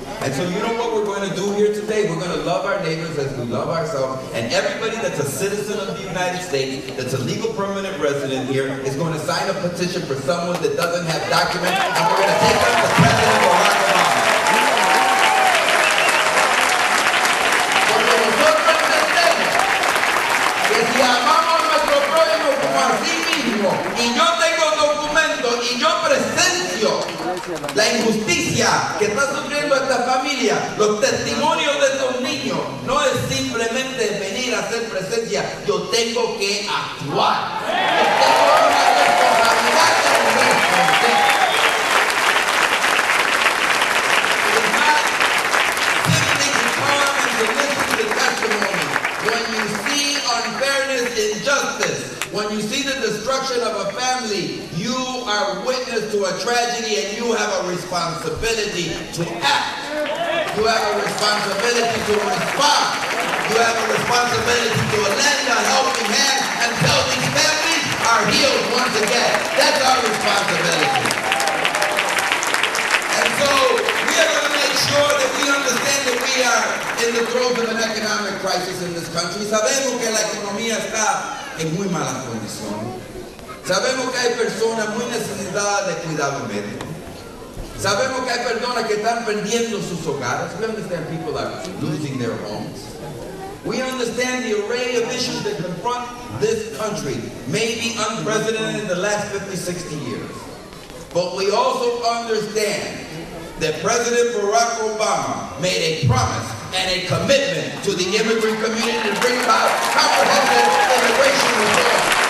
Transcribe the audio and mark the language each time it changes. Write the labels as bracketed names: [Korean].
[English] And so you know what we're going to do here today? We're going to love our neighbors as we love ourselves. And everybody that's a citizen of the United States, that's a legal permanent resident here, is going to sign a petition for someone that doesn't have documents. And we're going to take them to President Barack Obama. [Spanish] Porque nosotros entendemos que si amamos a nuestro prójimo como a sí mismo, y yo tengo documentos y yo presencio la injusticia que está sufriendo esta familia, los testimonios de estos niños, no es simplemente venir a hacer presencia, yo tengo que actuar. Yo tengo una responsabilidad de responder. [English] It's not simply to come and to listen to the testimony. When you see unfairness, injustice, when you see the destruction of a family, you are witness to a tragedy and you have a responsibility to act. You have a responsibility to respond. You have a responsibility to lend a helping hand until these families are healed once again. That's our responsibility. And so we are going to make sure that we understand that we are in the throes of an economic crisis in this country. [Spanish] Sabemos que la economía está en muy malas condiciones. Sabemos que hay personas muy necesitadas de cuidado médico. Sabemos que hay personas que están perdiendo sus hogares. [English] We understand people are losing their homes. We understand the array of issues that confront this country may be unprecedented in the last 50, 60 years. But we also understand that President Barack Obama made a promise and a commitment to the immigrant community to bring about comprehensive immigration reform.